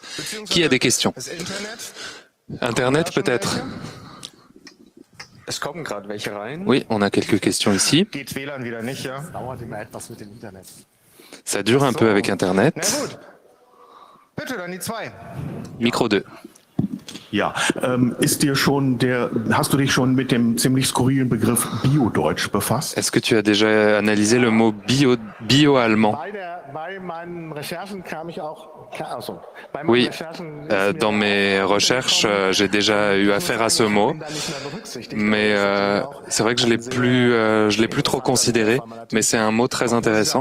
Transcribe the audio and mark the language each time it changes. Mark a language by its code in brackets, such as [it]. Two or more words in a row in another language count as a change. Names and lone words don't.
[fr] Qui a des questions? Internet, peut-être? Oui, on a quelques questions ici. Ça dure un peu avec Internet. Micro 2. [de] Ja, hast du dich schon mit dem ziemlich skurrilen Begriff Bio-Deutsch befasst? [fr] Est-ce que tu as déjà analysé le mot bio-allemand? Oui, dans mes recherches, j'ai déjà eu affaire à ce mot, mais c'est vrai que je l'ai plus trop considéré, mais c'est un mot très intéressant.